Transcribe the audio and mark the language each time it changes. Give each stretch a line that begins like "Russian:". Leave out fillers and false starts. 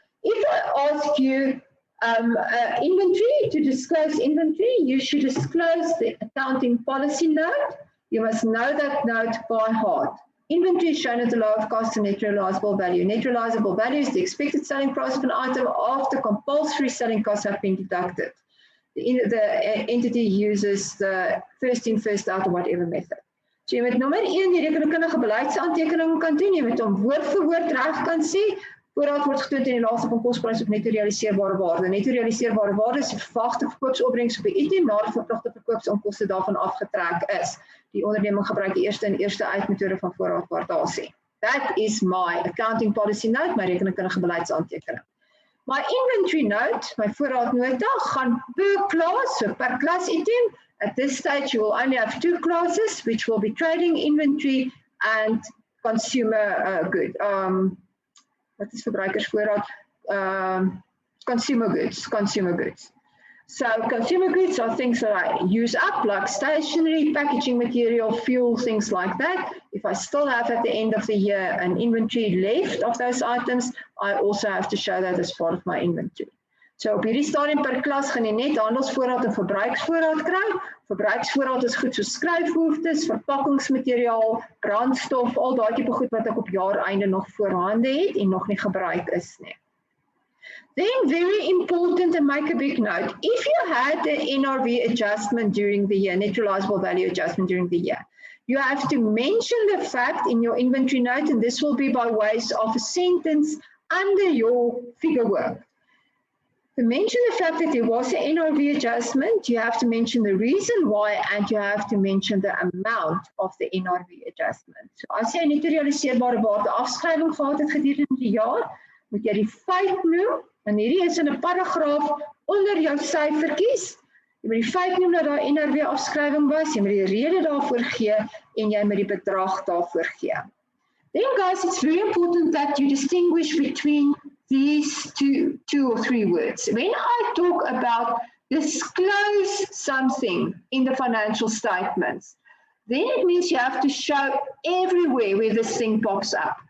English: If I ask you inventory, to disclose inventory, you should disclose the accounting policy note. You must know that note by heart. Inventory is shown at the low of cost and net realizable value. Net realizable value is the expected selling price of an item after compulsory selling costs have been deducted. The entity uses the first in, first out or whatever method.
Afrikaans: So jy moet nommer 1 die rekenkundige beleidsaantekening kan doen, jy moet hom woord vir woord reg kan sê. Voorraad word getoon teen die laagste van kosprys op netto realiseerbare waarde. Netto realiseerbare waarde is die verwagte verkoopsopbrengs op die item na die verpligte verkoopsonkoste daarvan afgetrek is. Die onderneming gebruik die eerste en eerste uitmetode van voorraadwaardasie.
English: That is my accounting policy note, my
Afrikaans: rekenkundige beleidsaantekening.
English: My inventory note, my voorraadnota, gaan per class, so per class item. At this stage, you will only have 2 classes, which will be trading inventory and consumer good.
Afrikaans: Wat is verbruikersvoorraad?
English: Consumer goods. So consumer goods are things that I use up, like stationery, packaging material, fuel, things like that. If I still have at the end of the year an inventory left of those items, I also have to show that as part of my inventory.
Afrikaans: So op hierdie stadium per klas gaan jy net handelsvoorraad en verbruiksvoorraad kry. Verbruiksvoorraad is goed so skryfhoeftes, verpakkingsmateriaal, brandstof, al daai tipe goed wat ek op jaareinde nog voorhande het en nog nie gebruik is nie.
English: Then very important, and make a big note, if you had the NRV adjustment during the year, net realizable value adjustment during the year, you have to mention the fact in your inventory note, and this will be by ways of a sentence under your figure work. To mention the fact that there was an NRV adjustment, you have to mention the reason why, and you have to mention the amount of the NRV adjustment.
Afrikaans: So as jy 'n netto realiseerbare waarde afskrywing gehad het gedurende die jaar, moet jy die feit noem, en hierdie is in 'n paragraaf onder jou syfertjies. Jy moet die feit noem dat daar NRV afskrywing was, jy moet die rede daarvoor gee en jy moet die bedrag daarvoor gee.
English: Then guys, it's very important that you distinguish between these two or three words. When I talk about disclose something in the financial statements, then it means you have to show everywhere where this thing pops up.